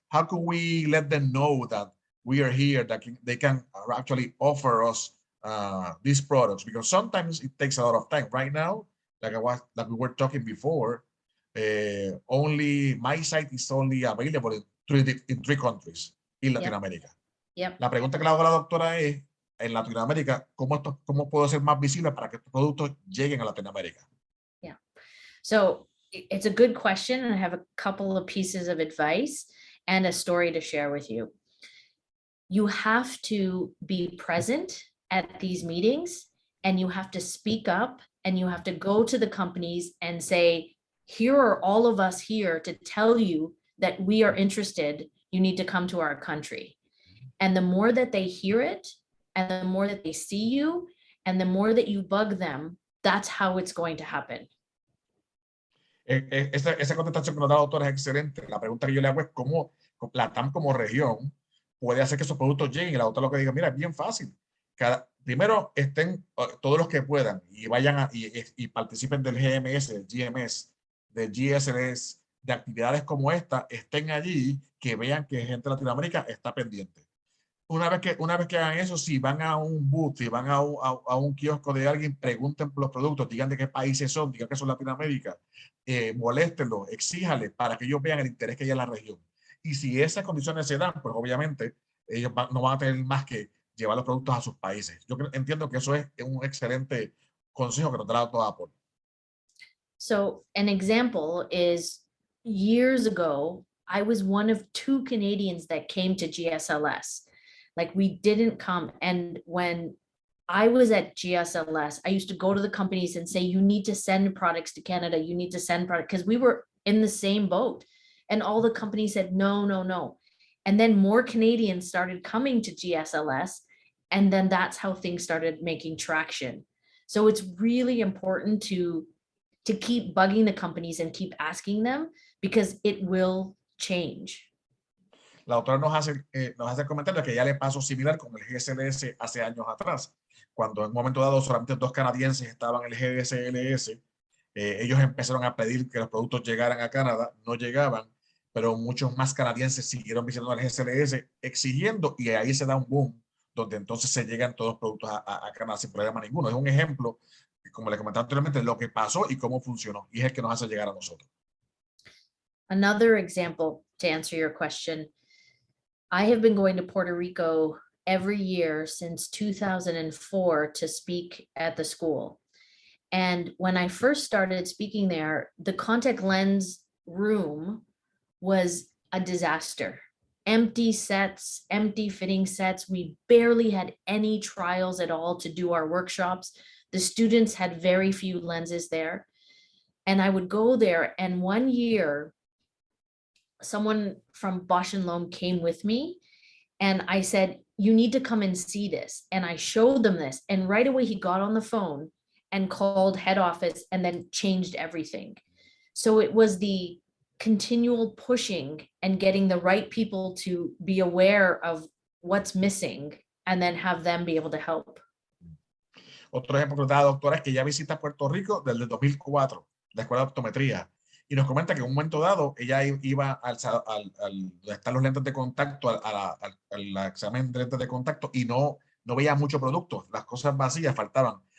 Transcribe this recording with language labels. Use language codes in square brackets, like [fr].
[en] How can we let them know that we are here, that they can actually offer us these products? Because sometimes it takes a lot of time. Right now, like we were talking before, only my site is only available in 3 countries in Latin America. Yep. [es] La pregunta que le hago a la doctora es, en Latinoamérica, ¿cómo puedo ser más visible para que estos productos lleguen a Latinoamérica? [en] Yeah. So it's a good question, and I have a couple of pieces of advice and a story to share with you. You have to be present at these meetings, and you have to speak up, and you have to go to the companies and say, here are all of us here to tell you that we are interested. You need to come to our country. And the more that they hear it, and the more that they see you, and the more that you bug them, that's how it's going to happen. [es] Esa contestación que nos da la doctora es excelente. La pregunta que yo le hago es cómo la TAM como región puede hacer que esos productos lleguen. Y la doctora lo que diga, mira, es bien fácil. Primero estén todos los que puedan y vayan y participen del GMS, del GMS, del GSLS, de actividades como esta, estén allí, que vean que gente de Latinoamérica está pendiente. Una vez que hagan eso, si van a un booth, si van a un kiosco de alguien, pregunten por los productos, digan de qué países son, digan que son Latinoamérica, moléstenlos, exíjales para que ellos vean el interés que hay en la región. Y si esas condiciones se dan, pues obviamente ellos no van a tener más que llevar los productos a sus países. Yo entiendo que eso es un excelente consejo que nos da toda Apple. [en] So an example is years ago, I was one of 2 Canadians that came to GSLS. Like we didn't come. And when I was at GSLS, I used to go to the companies and say, you need to send products to Canada. You need to send product because we were in the same boat. And all the companies said, no, no, no. And then more Canadians started coming to GSLS. And then that's how things started making traction. So it's really important to keep bugging the companies and keep asking them because it will change. [es] La autora nos hace el comentario que ya le pasó similar con el GSLS hace años atrás, cuando en un momento dado solamente 2 canadienses estaban en el GSLS, ellos empezaron a pedir que los productos llegaran a Canadá, no llegaban, pero muchos más canadienses siguieron visitando el GSLS exigiendo, y ahí se da un boom, donde entonces se llegan todos los productos a Canadá sin problema ninguno. Es un ejemplo, como le comentaba anteriormente, lo que pasó y cómo funcionó, y es el que nos hace llegar a nosotros. [en] Another example to answer your question, I have been going to Puerto Rico every year since 2004 to speak at the school. And when I first started speaking there, the contact lens room was a disaster. Empty sets, empty fitting sets. We barely had any trials at all to do our workshops. The students had very few lenses there. And I would go there, and one year, someone from Bosch and Lomb came with me, and I said, you need to come and see this. And I showed them this, and right away he got on the phone and called head office and then changed everything. So it was the continual pushing and getting the right people to be aware of what's missing and then have them be able to help. [es] Otro ejemplo que da la doctora es que ya visita Puerto Rico desde el 2004, la escuela de optometría, y nos comenta que en un momento dado ella iba al donde están los lentes de contacto, al examen de lentes de contacto, y no veía mucho producto, las cosas vacías faltaban.